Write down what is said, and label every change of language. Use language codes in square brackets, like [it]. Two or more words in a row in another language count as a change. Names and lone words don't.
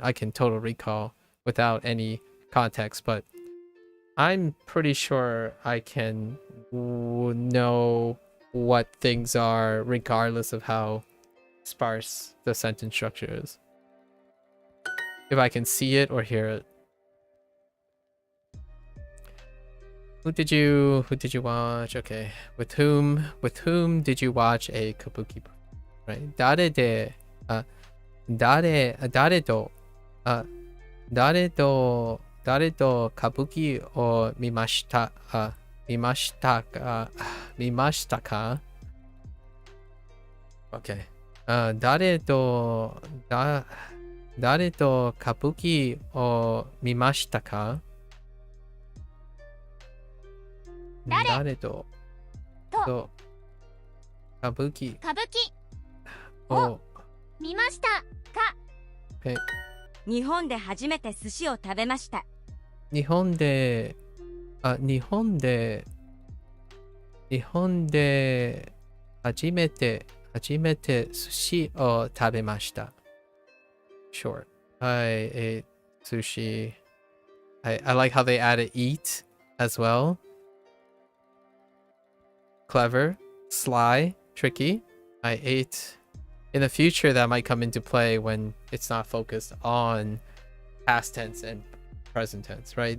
[en] I can total recall without any context, but I'm pretty sure I can know what things are regardless of how sparse the sentence structure is. If I can see it or hear it. Who did you watch? Okay. With whom did you watch a kabuki? Right. [ja] 誰で誰と歌舞伎を見ました見ましたか? Okay. 誰と歌舞伎を見ましたか? 誰と歌舞伎歌舞伎 o 見ましたか [en] okay. [ja] 日本で初めて寿司を食べました。日本で初めて寿司を食べました。Sure. [en] I ate sushi. I like how they added eat as well. Clever, sly, tricky. I ate. In the future, that might come into play when it's not focused on past tense and present tense, right?